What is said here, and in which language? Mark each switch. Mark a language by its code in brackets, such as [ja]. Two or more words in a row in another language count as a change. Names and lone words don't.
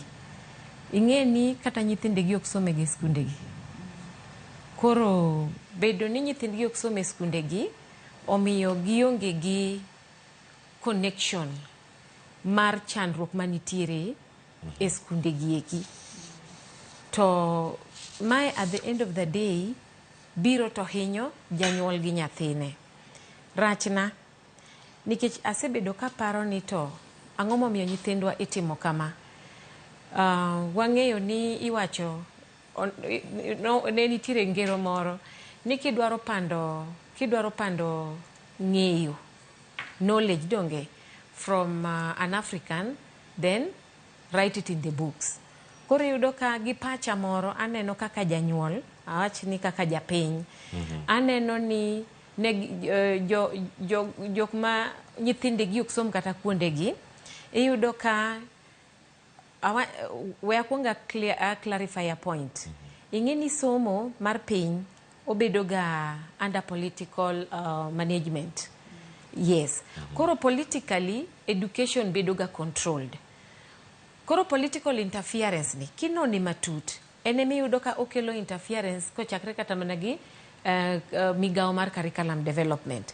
[luo] Ing'e ni kata nyithindegi ok some gi skundegi. Koro bedo ni nyithindgi ok some skundegi omiyo gionge gi connection mar chandruok manitiere e skundegi eki. To mae [en] at the end of the day [luo] biro to hinyo janyuol gi nyathine. Rachna nikech asebedo ka paro ni to ang'o momiyo nyithindwa itimo kama. Wang'eyo ni iwacho ne nitiere ngero moro ni kidwaro pando ng'eyo knowledge donge [en] from an African, then write it in the books. [luo] Koro yudo ka gi pacha moro aneno kaka janyuol awach ni kaka japiny aneno ni jok ma nyithindegi ok som kata kuondegi iyudo ka we akwonga [en] clarify a point. [luo] Ing'e ni somo mar piny obedo ga [en] under political management. Yes. [luo] Koro [en] politically education [luo] bedo ga controlled. Koro [en] political interference [luo] ni kinoni matut enemi yudo ka okelo interference kochakre kata mana gi migao mar curriculum development.